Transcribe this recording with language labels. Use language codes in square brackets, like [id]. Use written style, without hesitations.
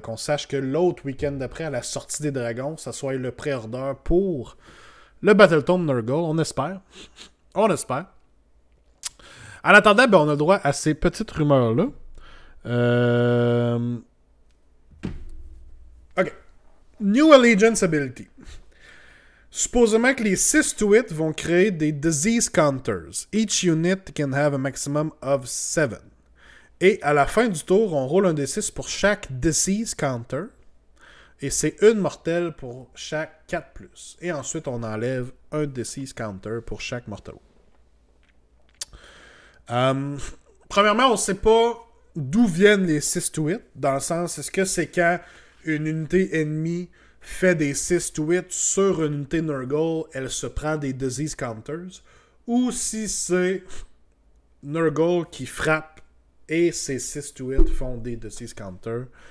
[fr] qu'on sache que l'autre week-end d'après, à la sortie des dragons, ça soit le pré-order pour le Battletome Nurgle. On espère. En attendant, ben, on a le droit à ces petites rumeurs-là. OK. [en] New Allegiance Ability. [fr] Supposément que les 6-to-it vont créer des disease counters. [en] Each unit can have a maximum of 7. [fr] Et à la fin du tour, on roule un D6 pour chaque disease counter. Et c'est une mortelle pour chaque 4+. Et ensuite, on enlève un disease counter pour chaque mortel. Premièrement, on ne sait pas d'où viennent les 6-to-it. Dans le sens, est-ce que c'est quand une unité ennemie fait des 6-to-it sur une unité Nurgle, elle se prend des disease counters, ou si c'est Nurgle qui frappe et ses 6-to-it font des disease counters.